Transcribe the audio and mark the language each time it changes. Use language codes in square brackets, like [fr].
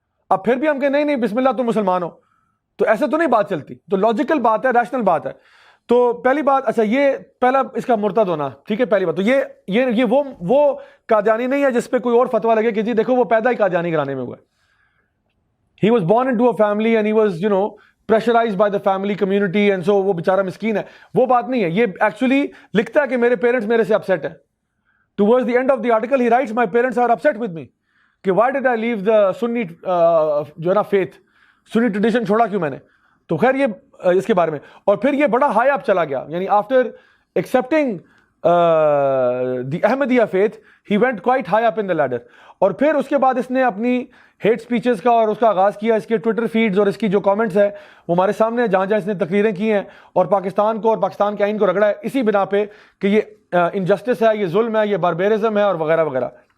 [ur] اب پھر بھی ہم کہ نہیں بسم اللہ تم مسلمان ہو, تو ایسے تو نہیں بات چلتی. تو لاجیکل بات ہے, ریشنل بات ہے. تو پہلی بات, اچھا یہ پہلا اس کا مرتد ہونا, ٹھیک ہے پہلی بات. تو یہ وہ قادیانی نہیں ہے جس پہ کوئی اور فتویٰ لگے کہ جی دیکھو وہ پیدا ہی قادیانی گھرانے میں ہوا ہے. [en] He was born into a family and he was pressurized by the family community, and so [ur] وہ بیچارہ مسکین ہے. وہ بات نہیں ہے. یہ ایکچولی لکھتا ہے کہ میرے پیرنٹس میرے سے اپسیٹ ہیں. [en] Towards the end of the article he writes my parents are upset with me کہ why did I leave the Sunni [ur] جو ہے نا [en] faith, Sunni tradition [ur] چھوڑا کیوں میں نے. تو خیر یہ اس کے بارے میں. اور پھر یہ بڑا ہائی اپ چلا گیا, یعنی [en] after accepting the Ahmadiyya faith he went quite high up in the ladder. [ur] اور پھر اس کے بعد اس نے اپنی ہیٹ سپیچز کا اور اس کا آغاز کیا. اس کے ٹویٹر فیڈز اور اس کی جو کامنٹس ہیں وہ ہمارے سامنے, جہاں جہاں اس نے تقریریں کی ہیں اور پاکستان کو اور پاکستان کے آئین کو رگڑا ہے اسی بنا پہ کہ یہ انجسٹس ہے, یہ ظلم ہے, یہ باربیرزم ہے اور وغیرہ وغیرہ.